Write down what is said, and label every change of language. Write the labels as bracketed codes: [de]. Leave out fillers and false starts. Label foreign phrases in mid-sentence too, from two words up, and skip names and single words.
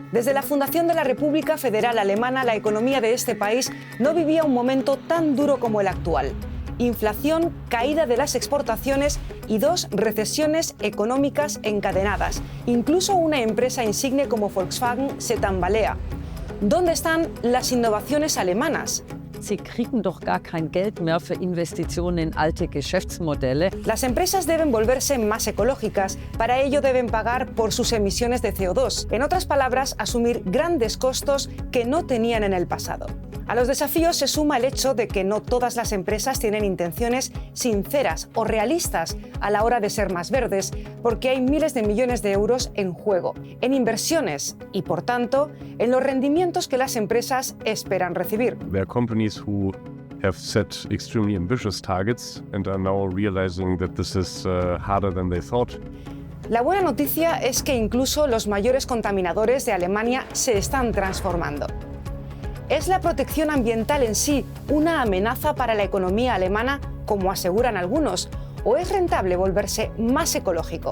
[es] Desde la fundación de la República Federal Alemana, la economía de este país no vivía un momento tan duro como el actual. Inflación, caída de las exportaciones y 2 recesiones económicas encadenadas. Incluso una empresa insigne como Volkswagen se tambalea. ¿Dónde están las innovaciones alemanas? [de] Sie kriegen doch gar kein Geld mehr für Investitionen in alte Geschäftsmodelle. [es] Las empresas deben volverse más ecológicas. Para ello deben pagar por sus emisiones de CO2. En otras palabras, asumir grandes costos que no tenían en el pasado. A los desafíos se suma el hecho de que no todas las empresas tienen intenciones sinceras o realistas a la hora de ser más verdes, porque hay miles de millones de euros en juego, en inversiones y, por tanto, en los rendimientos que las empresas esperan recibir. [en] There are companies who have set extremely ambitious targets and are now realizing that this is harder than they thought. [es] La buena noticia es que incluso los mayores contaminadores de Alemania se están transformando. ¿Es la protección ambiental en sí una amenaza para la economía alemana, como aseguran algunos, o es rentable volverse más ecológico?